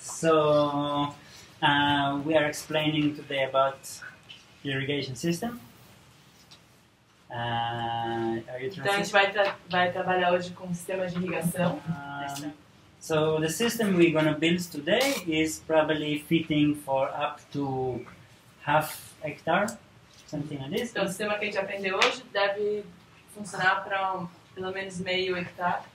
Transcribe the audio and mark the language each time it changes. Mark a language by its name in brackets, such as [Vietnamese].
[English] So we are explaining today about irrigation system. Are you [Portuguese] Então a gente vai trabalhar hoje com sistemas de irrigação. [English] So the system we're going to build today is probably fitting for up to half hectare, something like this. [Portuguese] Então o sistema que a gente aprendeu hoje deve funcionar para pelo menos meio hectare.